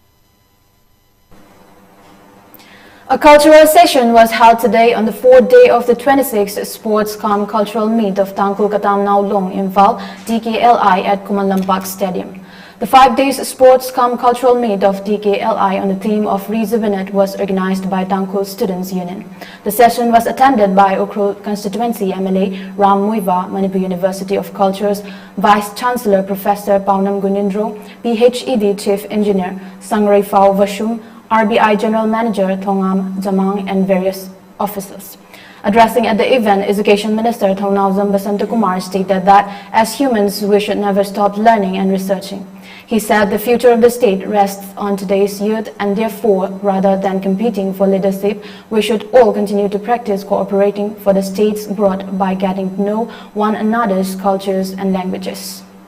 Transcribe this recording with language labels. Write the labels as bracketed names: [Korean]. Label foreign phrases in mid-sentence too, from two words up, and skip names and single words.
[English] A cultural session was held today on the 4th day of the 26th Sports Cum Cultural Meet of Tangkul Katam Now Long Imphal DKLI at Kumalampak Stadium. The 5 days Sports Cum Cultural Meet of DKLI on the theme of Rejuvenate was organized by Tangkul Students Union. The session was attended by Ukhrul Constituency MLA Ram Muiva, Manipur University of Cultures Vice Chancellor Professor Paunam Gunindro, PhED Chief Engineer Sangray Phao Vashum, RBI General Manager Thongam Jamang, and various officers. Addressing at the event, Education Minister THANGJAM Kumar stated that as humans, we should never stop learning and researching. He said the future of the state rests on today's youth, and therefore, rather than competing for leadership, we should all continue to practice cooperating for the state's growth by getting to know one another's cultures and languages.